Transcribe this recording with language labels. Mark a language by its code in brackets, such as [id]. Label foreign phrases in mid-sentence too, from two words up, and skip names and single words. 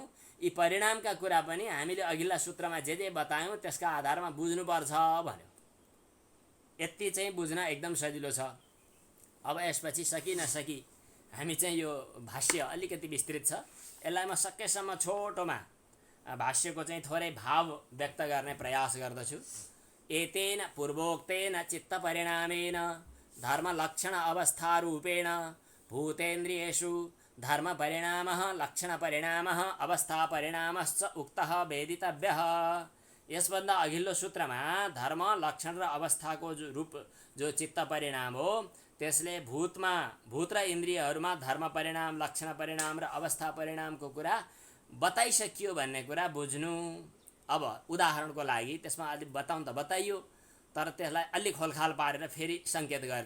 [ne] यी परिणामका कुरा पनि हामीले अघिल्ला सूत्रमा जे बतायौँ त्यसका आधारमा बुझ्नुपर्छ भन्यो। यति चाहिँ बुझ्न एकदम सजिलो छ। अब यसपछि सकी नसकी हामी चाहिँ यो भाष्य अलिकति विस्तृत छ, यसलाई म सकेसम्म छोटोमा भाष्यको चाहिँ थोरै भाव व्यक्त गर्ने प्रयास गर्दछु। [sa] एतेन पूर्वोक्तेन चित्त परिणामेन धर्म लक्षण अवस्था रूपेण भूतेन्द्रियेषु धर्म परिणामः लक्षण परिणामः अवस्था परिणामश्च उक्तः वेदितव्यः। [ne] यसभन्दा अघिल्लो सूत्रमा धर्म लक्षण र अवस्थाको जो रूप जो चित्त परिणाम हो त्यसले भूत र इन्द्रियहरूमा धर्म परिणाम, लक्षण परिणाम र अवस्था परिणामको कुरा बताइसकियो भन्ने कुरा बुझ्नु। अब उदाहरणको लागि त्यसमा अलिक बताउँ त बताइयो, तर त्यसलाई अलिक खोलखाल पारेर फेरि सङ्केत गरिदिउँ।